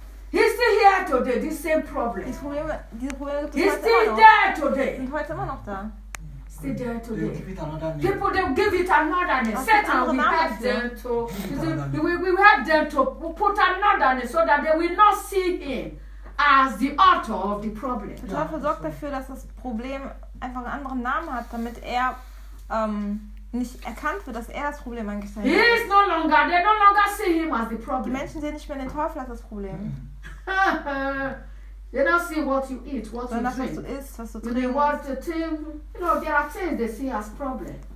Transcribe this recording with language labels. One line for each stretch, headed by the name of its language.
English: He's still here today, this same problem. He's still there today. Still there today. People, they'll give it another name. Satan will help them to. We help them to put another name so that they will not see him as the author of the problem.
German: Der Teufel sorgt dafür, dass das Problem einfach einen anderen Namen hat, damit er. Nicht erkannt wird, dass er das Problem angestellt hat.
English: He is no longer, they no longer see him as the problem.
German: Die Menschen sehen nicht mehr den Teufel als das Problem.
English: They don't see what you eat, what you drink.
German: Was du isst, was du trinkst.
English: They watch the thing, you know, there are things they see as problem.